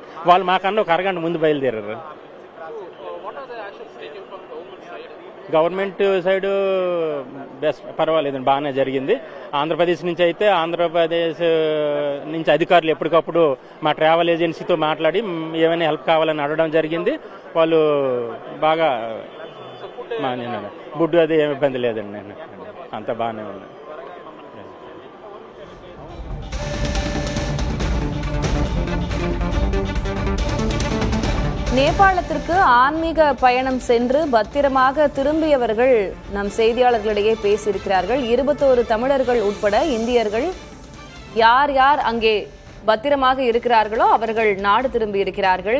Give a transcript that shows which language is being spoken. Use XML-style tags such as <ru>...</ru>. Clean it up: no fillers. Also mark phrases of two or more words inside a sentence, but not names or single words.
<te>వాళ్ళు మాకన్నా ఒక అరగంట ముందు బయలుదేరారు.</te> <en>government side best,</en> <te>పర్వాలేదండి, బాగానే జరిగింది. ఆంధ్రప్రదేశ్ నుంచి అయితే ఆంధ్రప్రదేశ్ నుంచి అధికారులు ఎప్పటికప్పుడు మా</te> <en>travel agency</en> <te>మాట్లాడి ఏమైనా హెల్ప్ కావాలని అడగడం జరిగింది. వాళ్ళు బాగా ఫుడ్ అది ఏమి ఇబ్బంది లేదండి, అంత బాగానే ఉంది.</te> <ta>நேபாளத்திற்கு ஆன்மீக பயணம் சென்று பத்திரமாக திரும்பியவர்கள் நம் செய்தியாளர்களிடையே பேசியிருக்கிறார்கள். 21 தமிழர்கள் உட்பட இந்தியர்கள் யார் யார் அங்கே பத்திரமாக இருக்கிறார்களோ அவர்கள் நாடு திரும்பி இருக்கிறார்கள்.</ta>